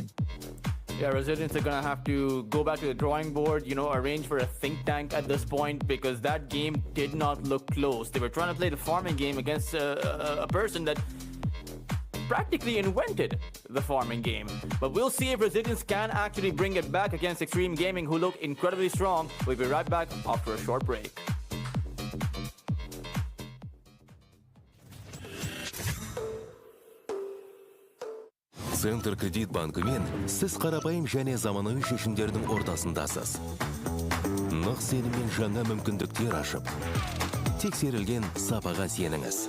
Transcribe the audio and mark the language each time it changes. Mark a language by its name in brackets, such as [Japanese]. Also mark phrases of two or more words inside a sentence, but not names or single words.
[English] Yeah, Resilience are gonna have to go back to the drawing board, arrange for a think tank at this point, because that game did not look close. They were trying to play the farming game against a person that practically invented the farming game. But we'll see if Resilience can actually bring it back against Extreme Gaming, who look incredibly strong. We'll be right back after a short break. [Kazakh] Центр кредит банкымен сіз қарапайым және заманауи шешімдердің ортасындасыз. Нық сеніммен жаңа мүмкіндіктер ашып, тексерілген сапаға сеніңіз.